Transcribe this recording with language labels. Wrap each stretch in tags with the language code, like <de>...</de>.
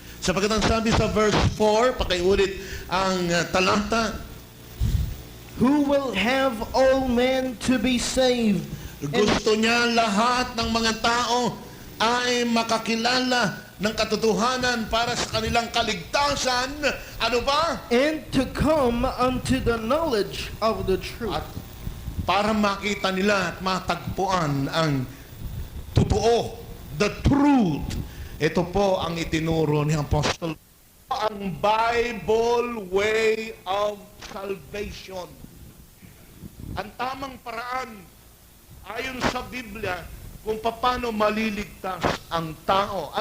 <tl>Sapagkat ang sabi sa verse 4, pakiulit ang talata,</tl> <en>Who will have all men to be saved.</en> <tl>gusto niya lahat ng mga tao ay makakilala ng katotohanan para sa kanilang kaligtasan. Ano ba?</tl> <en>And to come unto the knowledge of the truth.</en> <tl>At para makita nila at matagpuan ang totoo,</tl> <en>the truth.</en> <tl>Ito po ang itinuro ni Apostol. Ang</tl> <en>Bible way of salvation.</en> <tl>Ang tamang paraan ayon sa Biblia kung paano maliligtas ang tao.</tl>